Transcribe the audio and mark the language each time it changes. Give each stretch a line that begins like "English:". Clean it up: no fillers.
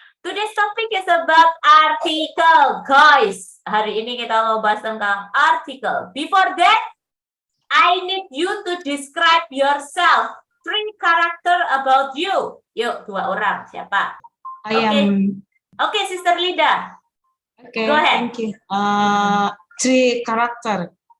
English: Today's topic is about article, guys.
Indonesian: Hari ini kita mau bahas tentang article.
English: Before that, I need you to describe yourself. 3 character about you.
Indonesian: Yuk, 2 orang. Siapa?
English: Okay, Sister Lida. Okay, go ahead. Thank you. 3 character